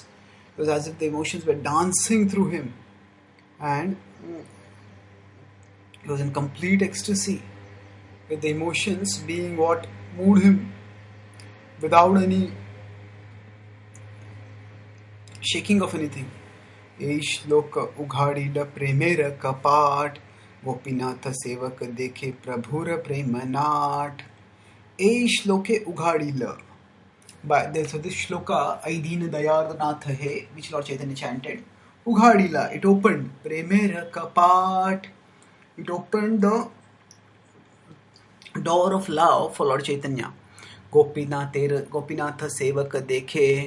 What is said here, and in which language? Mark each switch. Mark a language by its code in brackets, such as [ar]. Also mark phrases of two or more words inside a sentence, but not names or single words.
[en] It was as if the emotions were dancing through him. And he was in complete ecstasy, with the emotions being what moved him without any shaking of anything. [bn] এই শ্লোকে উঘাড়িলা প্রেমের কপাট গোপীনাথ সেবক দেখে প্রভুর প্রেমানন্দ. এই শ্লোকে উঘাড়িলা. [en] So this shloka, Aidina Dayardanath He, which Lord Chaitanya chanted, Ughadila, it opened, [bn] প্রেমের কপাট, [en] it opened the door of love for Lord Chaitanya. [bn] গোপীনাথ সেবক দেখে.